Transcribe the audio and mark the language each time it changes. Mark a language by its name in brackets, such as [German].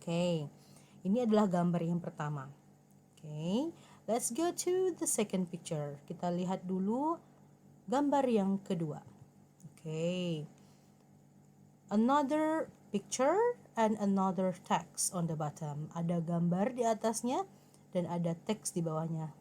[Indonesian] Okay, ini adalah gambar yang pertama. [English] Okay, let's go to the second picture. [Indonesian] Kita lihat dulu gambar yang kedua. [English] Okay, another picture and another text on the bottom. [Indonesian] Ada gambar di atasnya dan ada teks di bawahnya.